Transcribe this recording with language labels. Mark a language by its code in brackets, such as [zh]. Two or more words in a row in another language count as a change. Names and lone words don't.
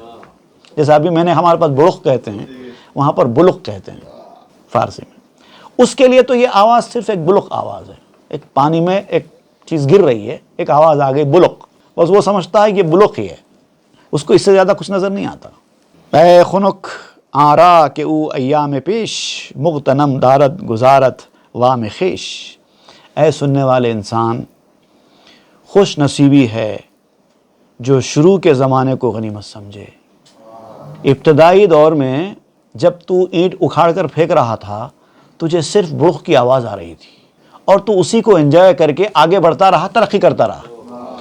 [ur] جیسے ابھی میں نے ہمارے پاس بلخ کہتے ہیں، وہاں پر بلخ کہتے ہیں فارسی میں. اس کے لیے تو یہ آواز صرف ایک بلخ آواز ہے. ایک پانی میں ایک چیز گر رہی ہے، ایک آواز آ گئی بلخ، بس وہ سمجھتا ہے کہ یہ بلخ ہی ہے، اس کو اس سے زیادہ کچھ نظر نہیں آتا. [fa] اے خنک آرا کہ او ایام پیش مغتنم دارت گزارت وام خیش. [ur] اے سننے والے انسان، خوش نصیبی ہے جو شروع کے زمانے کو غنیمت سمجھے۔ ابتدائی دور میں جب تو اینٹ اکھاڑ کر پھینک رہا تھا تجھے صرف بڑک کی آواز آ رہی تھی اور تو اسی کو انجوائے کر کے آگے بڑھتا رہا، ترقی کرتا رہا۔